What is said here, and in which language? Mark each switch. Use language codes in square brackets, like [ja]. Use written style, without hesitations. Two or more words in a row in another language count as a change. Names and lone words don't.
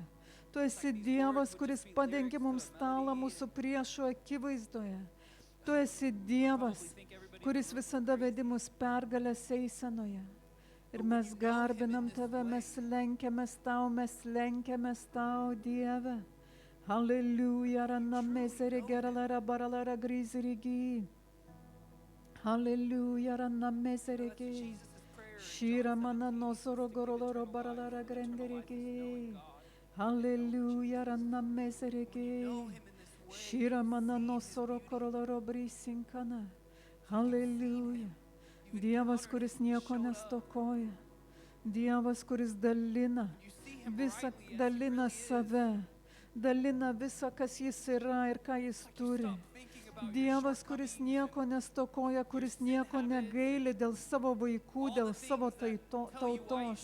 [lt] Tu esi Dievas, kuris padengia mums stalą mūsų priešų akivaizdoje. Tu esi Dievas, kuris visada vedi mus pergalės eisenoje. Ir mes garbinam tave, mes lenkiamės tau, Dieve. Halleluja, rana mezere geralara baralara grizirigi. Halleluja, rana mezere ge. Shira mana nosoro goroloro baralara grenderege. Hallelujah, ranna meserege. Shira mana nosoro koroloro brisinkana. Hallelujah. Dievas, kuris nieko nestokoja. Dievas, kuris dalina save, dalina visą, kas jis yra ir ką jis turi. Dievas, kuris nieko nestokoja, kuris nieko negaili dėl savo vaikų, dėl savo tautos.